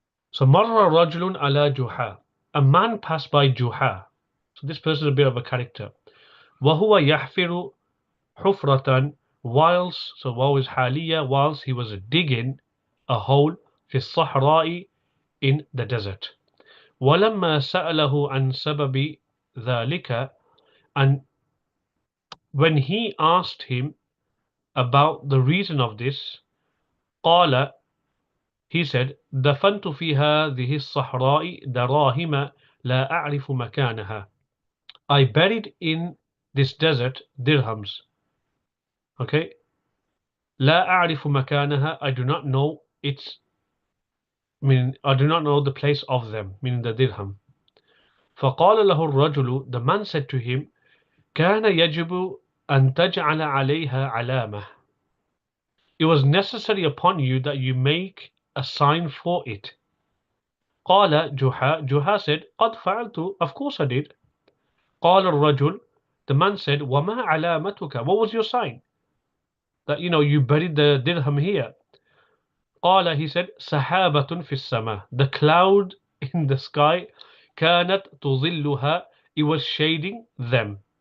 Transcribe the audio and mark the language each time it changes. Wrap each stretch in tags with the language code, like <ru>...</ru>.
<en>So marra rajulun ala Juha. A man passed by Juha. So this person is a bit of a character. وهو يحفر حفرة whilst, so waw is حالية, whilst he was digging a hole في الصحراء, in the desert.</en> <ar>ولما سأله عن سبب ذلك, and when he asked him about the reason of this, قال, he said, دفنت في هذه الصحراء دراهم لا أعرف مكانها.</ar> <en>I buried in this desert dirhams.</en> <ar>Okay. لا أعرف مكانها.</ar> <en>I do not know its, meaning I do not know the place of them, meaning the dirham.</en> <ar>فقال له الرجل, the man said to him, كان يجب أن تجعل عليها علامة.</ar> <en>It was necessary upon you that you make a sign for it. قال جحا, Juha said, قد فعلت, of course I did. قال الرجل, the man said, وما علامتك, what was your sign? That, you buried the dirham here. قال, he said, سحابة في السماء, the cloud in the sky, كانت تظلها, it was shading them.</en>